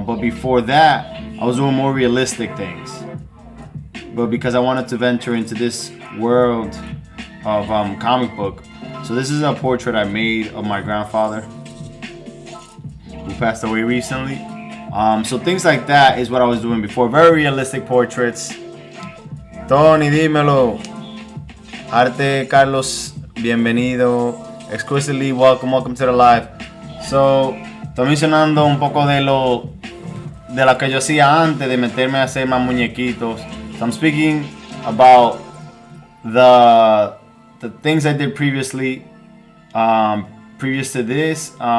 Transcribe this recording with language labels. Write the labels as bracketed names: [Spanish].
[English] But before that, I was doing more realistic things. But because I wanted to venture into this world of comic book, so this is a portrait I made of my grandfather who passed away recently. So things like that is what I was doing before. Very realistic portraits. Tony, [Spanish] dímelo. [English] Arte Carlos, [Spanish] bienvenido. [English] Exclusively welcome to the live. [Spanish] So, estoy mencionando un poco de lo que yo hacía antes de meterme a hacer más muñequitos. [English] So I'm speaking about the things I did previously, previous to this.